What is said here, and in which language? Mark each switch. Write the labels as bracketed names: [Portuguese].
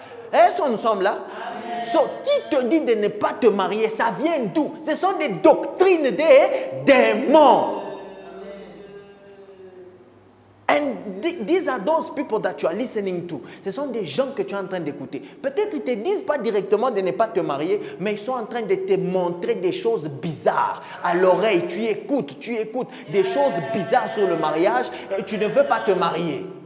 [French] Est-ce que nous sommes là? So, qui te dit de ne pas te marier? Ça vient d'où? Ce sont des doctrines des démons. [English] And these are those people that you are listening to. [French] Ce sont des gens que tu es en train d'écouter. Peut-être ils ne te disent pas directement de ne pas te marier, mais ils sont en train de te montrer des choses bizarres à l'oreille. Tu écoutes des choses bizarres sur le mariage et tu ne veux pas te marier.